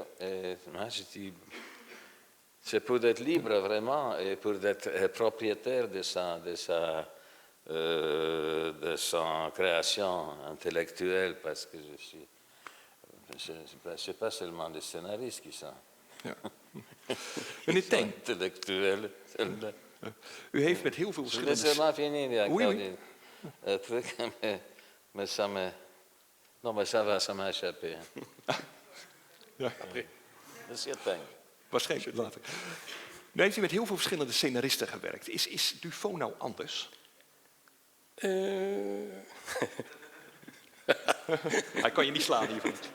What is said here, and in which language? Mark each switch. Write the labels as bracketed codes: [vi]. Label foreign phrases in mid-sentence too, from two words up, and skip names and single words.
[fr] Et moi, je dis, c'est pour être libre, vraiment, et pour être propriétaire de son création intellectuelle, parce que je ne suis pas seulement des scénaristes qui sont, [nl] Meneer Teng, [fr] intellectuels. [nl] u heeft met heel veel [fr] Je laisse [nl] verschillende... [fr] ma finir, Oui, oui. mais ça m'a échappé. [nl] Ja, [fr] Monsieur Teng. [nl] waarschijnlijk later. Nu heeft u met heel veel verschillende scenaristen gewerkt. Is Dufaux nou anders? Hij kan je niet slaan hiervoor.